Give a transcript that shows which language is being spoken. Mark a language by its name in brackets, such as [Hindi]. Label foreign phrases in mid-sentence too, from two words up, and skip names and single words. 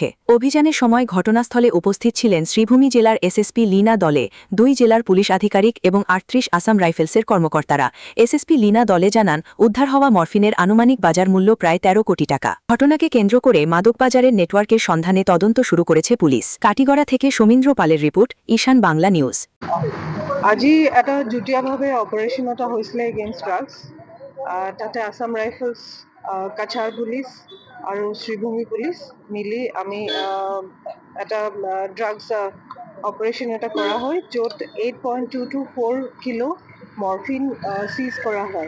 [Bangla] অভিযানের সময় ঘটনাস্থলে উপস্থিত ছিলেন শ্রীভূমি জেলার এসএসপি লীনা দলে, ২ জেলার পুলিশ আধিকারিক এবং ৩৮ আসাম রাইফেলসের কর্মকর্তারা। এসএসপি লীনা দলে জানান, উদ্ধার হওয়া মরফিনের আনুমানিক বাজার মূল্য প্রায় ১৩ কোটি টাকা। ঘটনাকে কেন্দ্র করে মাদকবাজারের নেটওয়ার্কের সন্ধানে তদন্ত শুরু করেছে পুলিশ। কাটিগড়া থেকে সমীন্দ্র পালের রিপোর্ট, ঈশান বাংলা নিউজ। [Assamese] আজি এটা যুটীয়াভাৱে অপাৰেশ্যন এটা হৈছিলে [English] against drugs. [Assamese] তাতে আসাম ৰাইফলছ, কাছাৰ পুলিচ আৰু শ্ৰীভূমি পুলিচ মিলি আমি এটা [English] drugs operation [Assamese] এটা কৰা হয়, য'ত 8.224 কিলো মৰফিন চিজ কৰা হয়।